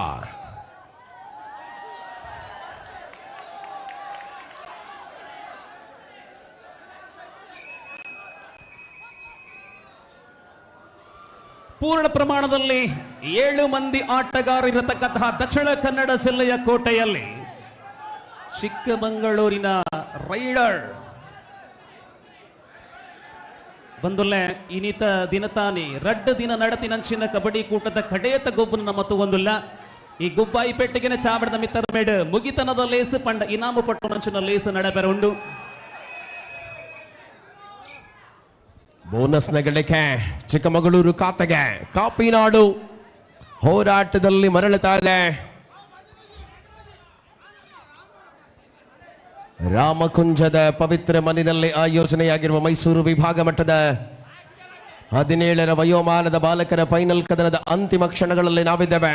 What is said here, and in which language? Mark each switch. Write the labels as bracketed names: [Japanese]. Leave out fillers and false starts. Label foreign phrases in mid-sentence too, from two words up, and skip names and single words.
[Kannada] ಪೂರ್ಣ ಪ್ರಮಾಣದಲ್ಲಿ 7 ಮಂದಿ ಆಟಗಾರರಿರತಕ್ಕಂತಹ ದಕ್ಷಿಣ ಕನ್ನಡ ಜಿಲ್ಲೆಯ ಕೋಟೆಯಲ್ಲಿ ಚಿಕ್ಕಮಗಳೂರಿನ ರೈಡರ್ [Tulu] ಬಂದುಲ್ಲೆ ಇನಿತ ದಿನತಾನಿ ರಡ್ಡು ದಿನ ನಡತಿನಂಚಿನ ಕಬಡ್ಡಿ ಕೂಟದ ಕಡೆಯತ ಗೊಬ್ಬನ ಮತ್ತು ಒಂದುಲ್ಲ ಈ ಗುಬ್ಬಾಯಿ ಪೆಟ್ಟಿಗೆನ ಚಾವಡದ ಮಿತ್ತರ ಮೇಡ್ ಮುಗಿತನದ ಲೇಸು ಪಂಡ ಇನಾಮು ಪಟ್ಟು ನಂಚಿನ ಲೇಸು ನಡೆಬೆರ ಉಂಡು. [Kannada] ಬೋನಸ್ನ ಗಳಿಕೆ ಚಿಕ್ಕಮಗಳೂರು ಖಾತೆಗೆ. ಕಾಪಿನಾಡು ಹೋರಾಟದಲ್ಲಿ ಮರಳುತ್ತಾ ಇದೆ. ರಾಮಕುಂಜದ ಪವಿತ್ರ ಮನೆಯಲ್ಲಿ ಆಯೋಜನೆಯಾಗಿರುವ ಮೈಸೂರು ವಿಭಾಗ ಮಟ್ಟದ 17ರ ವಯೋಮಾನದ ಬಾಲಕರ ಫೈನಲ್ ಕದನದ ಅಂತಿಮ ಕ್ಷಣಗಳಲ್ಲಿ ನಾವಿದ್ದೇವೆ.